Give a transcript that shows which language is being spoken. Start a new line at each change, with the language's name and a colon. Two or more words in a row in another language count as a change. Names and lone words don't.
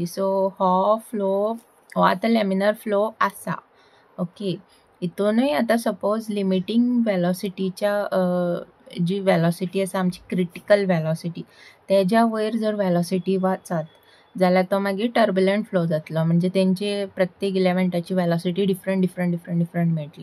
Konkani: So हो flow हो आता
English: laminar flow
Konkani: आसा. ओके, हितूनय आता
English: suppose limiting
Konkani: वेलोसिटीच्या जी वेलोसिटी आसा आमची
English: critical velocity
Konkani: तेज्या वयर जर वेलोसिटी वाचत जाल्यार तो मागीर
English: turbulent flow
Konkani: जातलो. म्हणजे तेंचे प्रत्येक इलेमेंटाची
English: velocity different
Konkani: मेळटली.